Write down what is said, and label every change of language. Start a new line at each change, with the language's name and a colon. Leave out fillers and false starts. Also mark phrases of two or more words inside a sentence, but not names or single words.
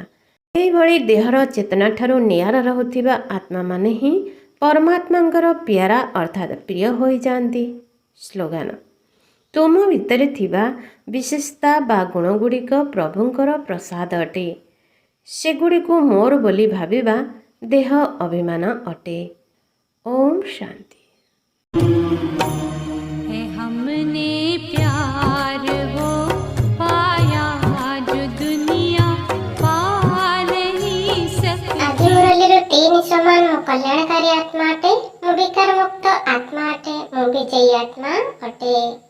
Odia: ଏହିଭଳି ଦେହର ଚେତନା ଠାରୁ ନିଆରା ରହୁଥିବା ଆତ୍ମାମାନେ ହିଁ ପରମାତ୍ମାଙ୍କର ପ୍ୟାରା ଅର୍ଥାତ୍ ପ୍ରିୟ ହୋଇଯାଆନ୍ତି। ସ୍ଲୋଗାନ: ତୁମ ଭିତରେ ଥିବା ବିଶେଷତା ବା ଗୁଣଗୁଡ଼ିକ ପ୍ରଭୁଙ୍କର ପ୍ରସାଦ ଅଟେ। ସେଗୁଡ଼ିକୁ ମୋର ବୋଲି ଭାବିବା ଦେହ ଅଭିମାନ ଅଟେ। ଓମ୍ ଶାନ୍ତି।
Hindi: हमने प्यार वो पाया जो दुनिया पा नहीं सकती।
Odia: ଆଜି ମୁରଲୀର 3 ସମାନ ମୁଁ କଲ୍ୟାଣକାରୀ ଆତ୍ମା ଅଟେ, ମୁଁ ବିକାର ମୁକ୍ତ ଆତ୍ମା ଅଟେ, ମୁଁ ବିଜୟୀ ଆତ୍ମା ଅଟେ।